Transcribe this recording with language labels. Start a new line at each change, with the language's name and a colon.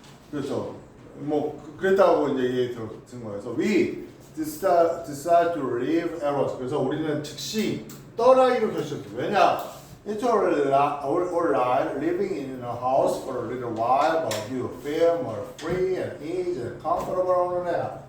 Korean: 그래서 그랬다고 이제 얘기 들은 거예요.
English: 그래서 we decide to leave Eros.
Korean: 그래서 우리는 즉시 떠나기로 결심했어요. 왜냐?
English: It's all right living in a house for a little while, but you feel more free and easy and comfortable on that.